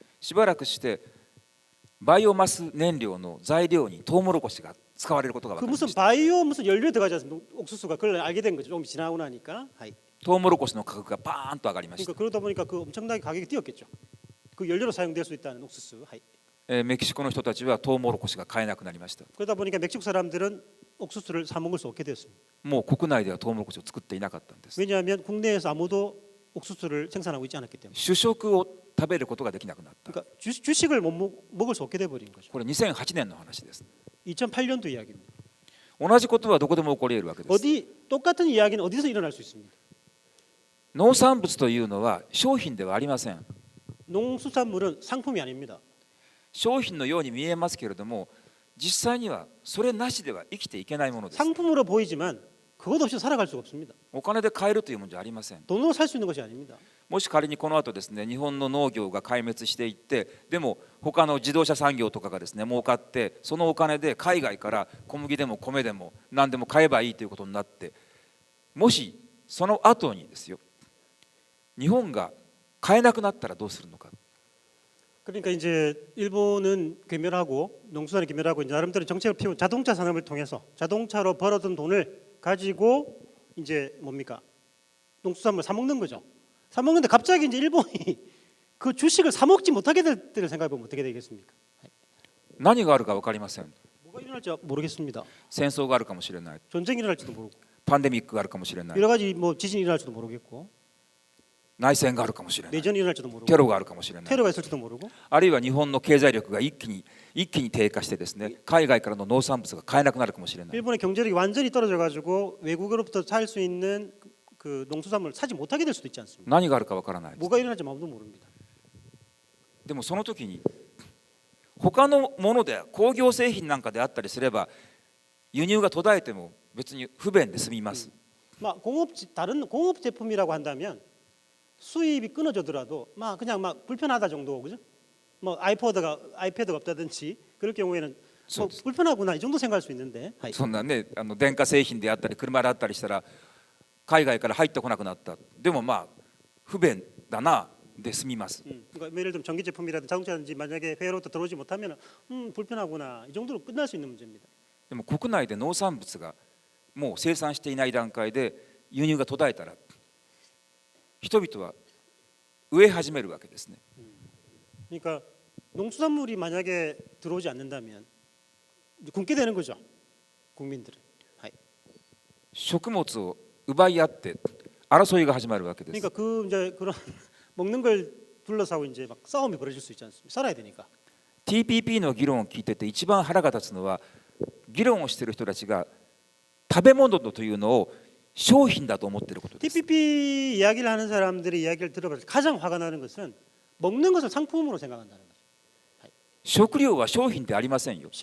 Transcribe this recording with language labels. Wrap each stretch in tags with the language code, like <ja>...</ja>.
<ja>しばらくしてバイオマス燃料の材料にトウモロコシが使われることが分</ja> <ko>그</ko> <ja>かりま</ja> <ko>무슨</ko> <ja>した。</ja> <ko>바이오 무슨 연료에 들어가지 않습니까? 옥수수가 그걸 알게 된 거죠. 좀 지나고 나니까.</ko> <ja>トウモロコシの価格がバーンと上がりました。</ja> <ko>그러니까 그러다 보니까 그 엄청나게 가격이 뛰었겠죠. 그 연료로 사용될 수 있다는 옥수수.</ko> <ja>メキシコの人たちはトウモロコシが買えなくなりました。</ja> <ko>그러다 보니까 멕시코 사람들은 옥수수를 사 먹을 수 없게 되었습니다.</ko> <ja>もう国内ではトウモロコシを作っていなかったんです。</ja> <ko>왜냐하면 국내에서 아무도 옥수수를 생산하고 있지 않았기 때문에.</ko> <ja>主食を食べることができなくなった。</ja> <ko>그러니까 주식을 먹을 수 없게 돼 버린 거죠.</ko> <ja>これ2008年の話です。</ja> <ko>2008년도 이야기입니다.</ko> <ja>同じことはどこでも起こり得るわけです。</ja> <ko>어디 똑같은 이야기는 어디서 일어날 수 있습니다.</ko> <ja>農産物というのは商品ではありません。</ja> <ko>농수산물은 상품이 아닙니다.</ko> <ja>商品のように見えますけれども実際にはそれなしでは生きていけないものです。</ja> <ko>상품으로 보이지만 그것 없이 살아갈 수가 없습니다.</ko> <ja>お金で買えるというものじゃありません。</ja> <ko>돈으로 살 수 있는 것이 아닙니다.</ko> <ja>もし仮にこの後ですね、日本の農業が壊滅していって、でも他の自動車産業とかがですね儲かって、そのお金で海外から小麦でも米でも何でも買えばいいということになって、もしその後にですよ、日本が買えなくなったらどうするのか。</ja> <ko>그러니까 이제 일본은 괴멸하고 농수산이 괴멸하고 이제 나름대로 정책을 피운 자동차 산업을 통해서 자동차로 벌어둔 돈을 가지고 이제 뭡니까? 농수산물 사 먹는 거죠. 사 먹는데 갑자기 이제 일본이 그 주식을 사 먹지 못하게 될 때를 생각해 보면 어떻게 되겠습니까?</ko> <ja>何があるか分かりません。</ja> <ko>뭐가 일어날지 모르겠습니다.</ko> <ja>戦争があるかもしれない。</ja> <ko>전쟁이 일어날지도 모르고</ko> <ja>パンデミックがあるかもしれない。</ja> <ko>여러 가지 뭐 지진이 일어날지도 모르겠고</ko> <ja>内戦があるかもしれない。</ja> <ko>내전이 일어날지도 모르고</ko> <ja>テロがあるかもしれない。</ja> <ko>테러가 있을지도 모르고</ko> <ja>あるいは日本の経済力が一気に低下してですね、海外からの農産物が買えなくなるかもしれない。</ja> <ko>일본의 경제력이 완전히 떨어져 가지고 외국으로부터 살 수 있는 그 농수산물을 사지 못하게 될 수도 있지 않습니까?</ko> <ja>何があるか分からない。</ja> <ko>뭐가 일어날지 아무도 모릅니다.</ko> <ja>でもその時に他のもので工業製品なんかであったりすれば輸入が途絶えても別に不便で済みます。</ja> <ko>막 다른 공업 제품이라고 한다면 수입이 끊어져더라도 막 그냥 막 불편하다 정도 그죠? 뭐 아이패드가 없다든지 그럴 경우에는 뭐 불편하구나 이 정도 생각할 수 있는데</ko> <ja>そんなね、電化製品であったり車であったりしたら海外から入ってこなくなった。でもまあ不便だなで済みます。</ja> <ko>그러니까 예를 들면 전기 제품이라든지 자동차든지 만약에 해외로부터 들어오지 못하면 불편하구나 이 정도로 끝날 수 있는 문제입니다.</ko> <ja>でも国内で農産物がもう生産していない段階で輸入が途絶えたら人々は飢え始めるわけですね。</ja> <ko>그러니까 농수산물이 만약에 들어오지 않는다면 굶게 되는 거죠 국민들은.</ko> <ja>食物を奪い合って争いが始まるわけです。</ja> <ko>그러니까 그 이제 그런 먹는 걸 둘러싸고 이제 막 싸움이 벌어질 수 있지 않습니까? 살아야 되니까.</ko> <ja>TPP の議論を聞いてて一番腹が立つのは議論をしている人たちが食べ物というのを商品だと思っていることです。</ja> <ko>TPP 이야기를 하는 사람들의 이야기를 들어봐서 가장 화가 나는 것은 먹는 것을 상품으로 생각한다는 거죠.</ko> <ja>食料は商品でありませんよ。</ja>